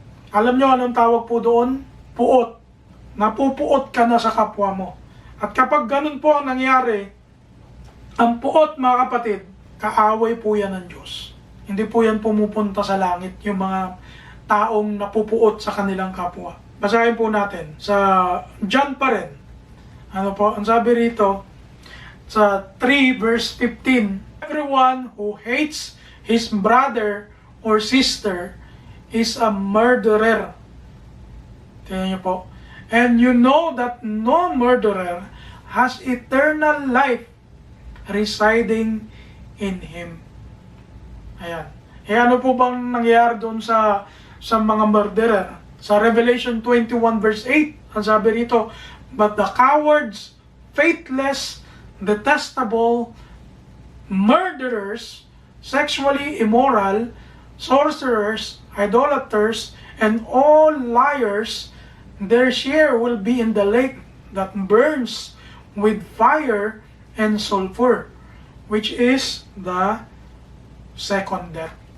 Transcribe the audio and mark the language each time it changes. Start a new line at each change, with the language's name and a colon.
Filipino: Alam nyo anong tawag po doon? Puot. Napupuot ka na sa kapwa mo. At kapag ganun po ang nangyari, ang puot, mga kapatid, kaaway po yan ng Diyos. Hindi po yan pumupunta sa langit, yung mga taong napupuot sa kanilang kapwa. Basahin po natin sa John pa rin. Ano po, ang sabi rito, sa 3 verse 15,
English: everyone who hates his brother or sister is a murderer.
Filipino: Tingnan niyo po.
English: And you know that no murderer has eternal life residing in him.
Filipino: Ayan. Ano po bang nangyayari doon sa mga murderer? Sa Revelation 21 verse 8, ang sabi rito,
English: but the cowards, faithless, detestable, murderers, sexually immoral, sorcerers, idolaters, and all liars, their share will be in the lake that burns with fire and sulfur, which is the second death.